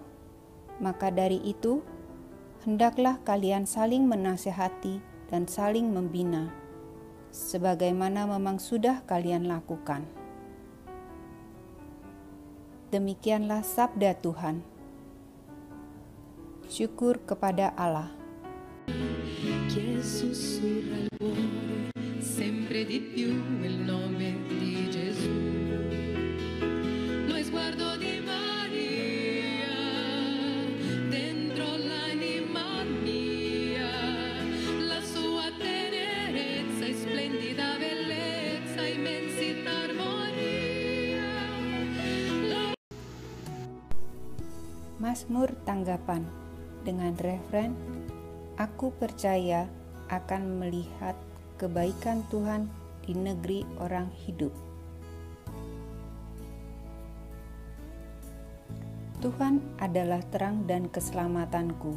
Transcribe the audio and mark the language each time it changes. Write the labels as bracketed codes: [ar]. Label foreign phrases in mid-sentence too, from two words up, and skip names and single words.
[id] Maka dari itu, hendaklah kalian saling menasihati dan saling membina, sebagaimana memang sudah kalian lakukan. Demikianlah sabda Tuhan. Syukur kepada Allah. [it] Che sussurra al cuore sempre di più il nome di Gesù. Lo sguardo di Maria dentro l'anima mia, la sua tenerezza e splendida bellezza, immensità, armonia. [id] Mazmur tanggapan dengan refren, Aku percaya akan melihat kebaikan Tuhan di negeri orang hidup. Tuhan adalah terang dan keselamatanku.